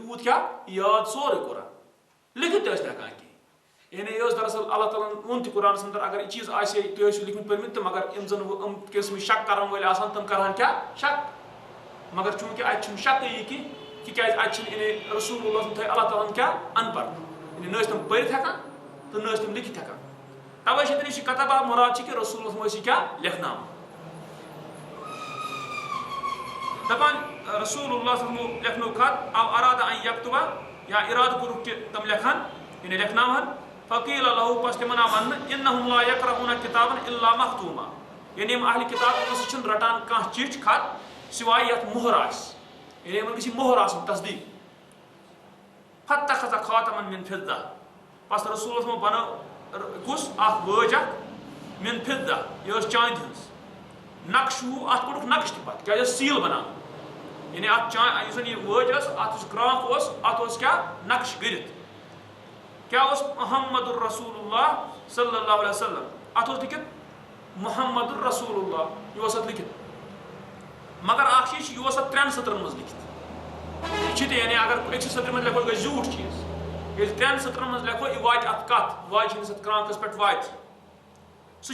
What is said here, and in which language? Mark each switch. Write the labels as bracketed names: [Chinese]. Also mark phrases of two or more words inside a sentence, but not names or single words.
[Kashmiri] یوٗت کیٛاہ یاد سورُے قرآن لیکھِتھ تہِ ٲسۍ نہٕ ہٮ۪کان کِہیٖنۍ یعنی یہِ ٲس دراصل اللہ تعالیٰ ہن ووٚن تہِ قرآنَس اندر اگر یہِ چیٖز آسہِ ہے تُہۍ ٲسِو لیکھمٕتۍ پٔرمٕتۍ تہٕ مگر یِم زَن یِم قٕسمٕکۍ شک کَرَن وٲلۍ آسان تِم کَرٕہن کیٛاہ شک مگر چوٗنٛکہِ اَتہِ چھُنہٕ شکٕے یہِ کینٛہہ تِکیٛازِ اَتہِ چھِنہٕ یعنی رسول اللہ سُنٛد تھٲے اللہ تعالیٰ ہن کیٛاہ اَن پَڑھ یعنی نہ ٲسۍ تِم پٔرِتھ ہٮ۪کان تہٕ نہ ٲسۍ تِم لیکھِتھ ہٮ۪کان تَوَے چھِ تٔمِس یہِ کتبہ مُراد چھِ کہِ رسول اللہ ٲسۍ یہِ کیٛاہ لیکھناوان دَپان رسول اللہ صٲبنو لیکھنو خط او ارادہ [Arabic] ان یکتبہ [Kashmiri] یا اِرادٕ کوٚرُکھ کہِ تِم لیکھن یعنی لیکھناوہن [Arabic] فقیٖل لہوٗ [Kashmiri] پس تِمن آو وننہٕ [Arabic] انہم لا یقرؤٗنہ کِتابن الا مختوٗما [Kashmiri] یعنی یِم اہلِ کِتاب یِم چھِنہٕ رٹان کانٛہہ چِٹھۍ خط سِوایہِ یتھ مُہر آسہِ یعنی یِمن گژھِ یہِ مُہر آسُن تصدیٖق [Arabic] فَتَّخَذَ خاتَمًا مِن فِضَّہ [Kashmiri] پس رسول صٲبو بنٲو کُس اکھ وٲج اکھ [Arabic] مِن فِضَّہ [Kashmiri] یہِ ٲس چاندِ ہٕنٛز نقشہٕ اتھ کوٚڑُکھ نقش تہِ پتہٕ کیٛازِ ٲس سیٖل بناوان یعنی اتھ یُس زن یہِ وٲج ٲس اتھ یُس گرٛانٛکھ اوس اتھ اوس کیٛاہ نقش کٔرِتھ کیٛاہ اوس محمد [Arabic] الرسول اللہ صلی اللہ علیہ وسلم [Kashmiri] اتھ اوس لیکھِتھ [Arabic] محمد الرسول اللہ [Kashmiri] یہِ اوس اتھ لیکھِتھ مگر اکھ چیٖز چھُ یہِ اوس اتھ 3 سطرن منٛز لیکھِتھ یہِ چھِ تہِ یعنی اگر أکسٕے سطرٕ منٛز لیکھو یہِ گژھِ زیوٗٹھ چیٖز ییٚلہِ 3 سطرن منٛز لیکھو یہِ واتہِ اتھ کتھ واجہِ ہٕنٛدِس اتھ کرٛانٛکَس پٮ۪ٹھ واتہِ سُہ